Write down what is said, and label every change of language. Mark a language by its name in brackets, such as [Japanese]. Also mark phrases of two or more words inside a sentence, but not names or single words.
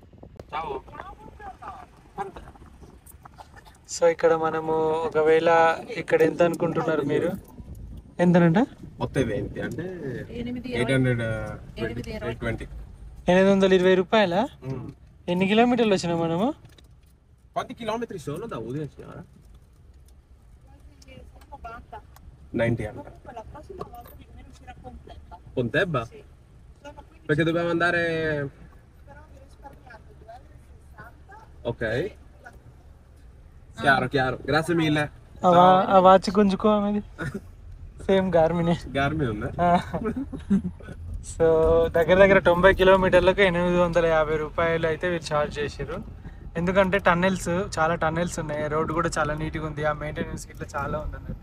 [Telugu] సో ఇక్కడ మనము ఒకవేళ ఇక్కడ ఎంత అనుకుంటున్నారు మీరు, ఎంతనంట? అంటే 820 రూపాయల. ఎన్ని కిలోమీటర్లు వచ్చినాం మనము? [Italian] 10 chilometri solo da Udine, signora? 90 anni. La prossima volta più o meno uscirà completa. Pontebba? Sì. Perché dobbiamo andare... Però vi risparmiate 2,60 Ok. Chiaro. Grazie mille. [Telugu] ఆ వాచ్ గుంజుకో అనేది సేమ్ గార్మినే. Garmin ఉందా? సో దగ్గర 90 కిలోమీటర్లకు 850 రూపాయలు అయితే వీళ్ళు ఛార్జ్ చేసారు. ఎందుకంటే చాలా టన్నెల్స్ ఉన్నాయి, రోడ్డు కూడా చాలా నీట్గా ఉంది, ఆ మెయింటెనెన్స్ ఇట్లా చాలా ఉంది అన్నట్టు.